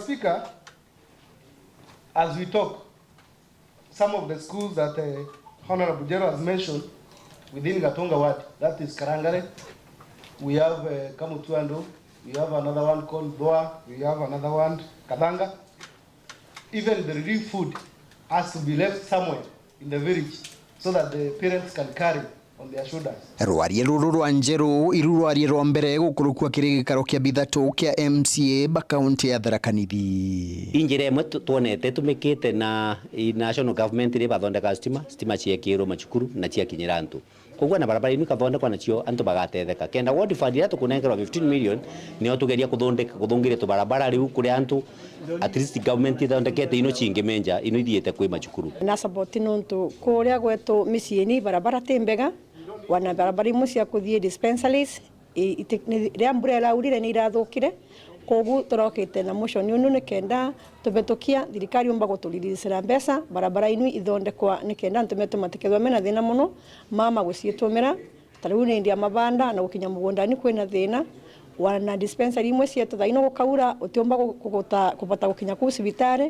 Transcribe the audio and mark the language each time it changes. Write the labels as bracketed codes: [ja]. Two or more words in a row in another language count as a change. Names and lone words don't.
[en] Speaker, as we talk, some of the schools that Honorable Jero has mentioned within Gatonga ward, that is Karangare, we have Kamutuando, we have another one called Doa, we have another one, Kathanga. Even the relief food has to be left somewhere in the village so that the parents can carry on their shoulders. [mer] Rwaria ruru rwa Njeru iru rwaria rwa mbere gukurukwa kirigikaro kia bithatu kia MCA bakaunti ya Tharaka Nithi. Injira imwe tuonete tumikite na [en] national government [mer] ri bathondeka stima ciekirwo macukuru na cia kinyira antu. Koguo na barabara inu kathondekwa nacio antu bagatetheka. Kenda [en] ward fund [mer] ira tukunengerwa 15 million nio tugeria kuthungire tu barabara riu kuri antu [en] at least government [mer] ithondekete ino cingi menja ino ithiete kwi macukuru. Na support nuntu kuria gwetu miciini barabara timbega wana barabara imwe cia kuthie dispensaries ria mbura iraurire ni irathukire koguo turokite na motion unu ni kenda tubetukia thirikari umba gutuliricira mbeca barabara inu ithondekwa ni kenda ntumetu matikethwa mena thina muno mama gucietumira tariu ni ndia mabanda na gukinya mugundani kwina thina wana dispensary imwe cietu thaino gukaura utiumba kupata gukinya ku cibitari.